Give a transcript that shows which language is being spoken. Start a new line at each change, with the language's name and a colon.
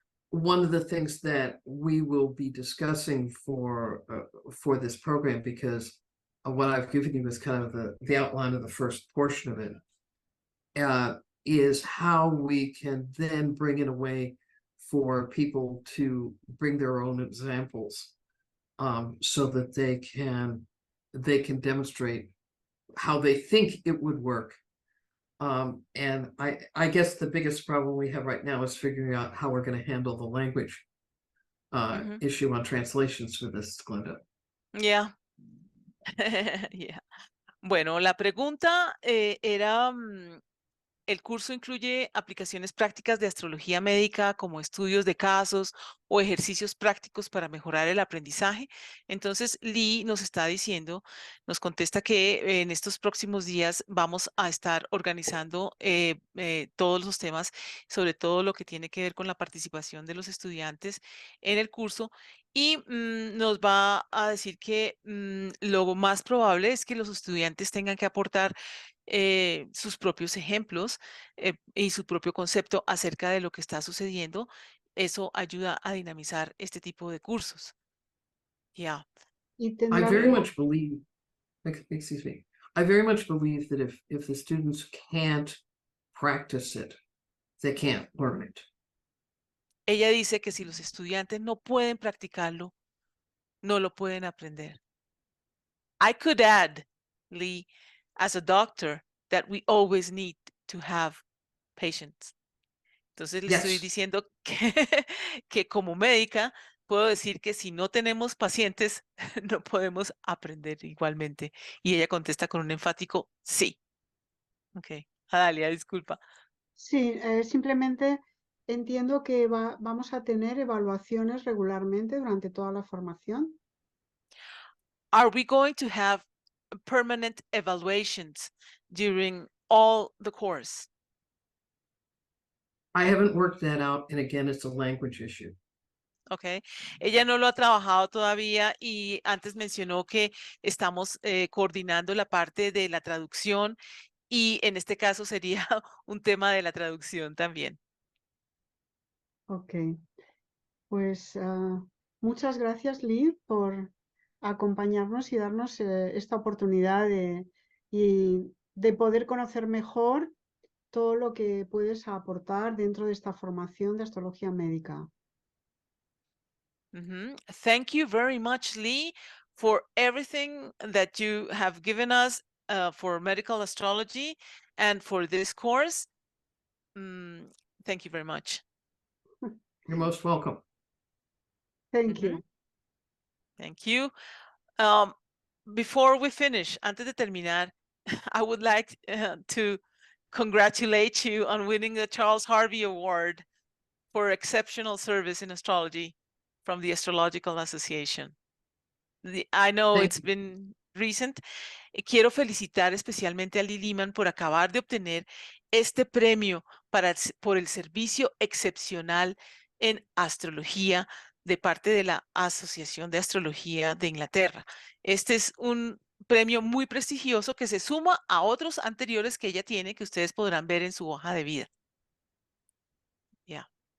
English: One of the things that we will be discussing for this program, because what I've given you is kind of the outline of the first portion of it, is how we can then bring in a way for people to bring their own examples, so that they can demonstrate how they think it would work. And I guess the biggest problem we have right now is figuring out how we're going to handle the language issue on translations for this, Glenda. Yeah. Yeah.
Spanish: Bueno, la pregunta era, ¿el curso incluye aplicaciones prácticas de astrología médica como estudios de casos o ejercicios prácticos para mejorar el aprendizaje? Entonces, Lee nos está diciendo, nos contesta que en estos próximos días vamos a estar organizando todos los temas, sobre todo lo que tiene que ver con la participación de los estudiantes en el curso, y nos va a decir que lo más probable es que los estudiantes tengan que aportar sus propios ejemplos y su propio concepto acerca de lo que está sucediendo. Eso ayuda a dinamizar este tipo de cursos.
English: Yeah.
Spanish: Y
English: I
Spanish: tendrá
English: very
Spanish: que...
English: much believe, excuse me, I very much believe that if the students can't practice it, they can't learn it.
Spanish: Ella dice que si los estudiantes no pueden practicarlo, no lo pueden aprender.
English: I could add, Lee, as a doctor, that we always need to have patience.
Spanish: Entonces le estoy
English: Yes.
Spanish: diciendo que como médica puedo decir que si no tenemos pacientes, no podemos aprender igualmente. Y ella contesta con un enfático sí. Ok, Adalia, disculpa. Sí, simplemente entiendo que vamos a tener evaluaciones regularmente durante toda la formación.
English: Are we going to have permanent evaluations during all the course? I haven't worked that out, and again, it's a language issue.
Spanish: Ok, ella no lo ha trabajado todavía y antes mencionó que estamos coordinando la parte de la traducción, y en este caso sería un tema de la traducción también. Ok, pues muchas gracias, Lee, por acompañarnos y darnos esta oportunidad de poder conocer mejor todo lo que puedes aportar dentro de esta formación de astrología médica.
English: Thank you very much, Lee, for everything that you have given us for medical astrology and for this course. Thank you very much. You're most welcome. Thank you. Thank you. Before we finish,
Spanish: antes de terminar,
English: I would like to congratulate you on winning the Charles Harvey Award for exceptional service in astrology from the Astrological Association. I know Thank it's been recent.
Spanish: Quiero felicitar especialmente a Lee Lehman por acabar de obtener este premio por el servicio excepcional en astrología de parte de la Asociación de Astrología de Inglaterra. Este es un premio muy prestigioso que se suma a otros anteriores que ella tiene, que ustedes podrán ver en su hoja de vida. Yeah.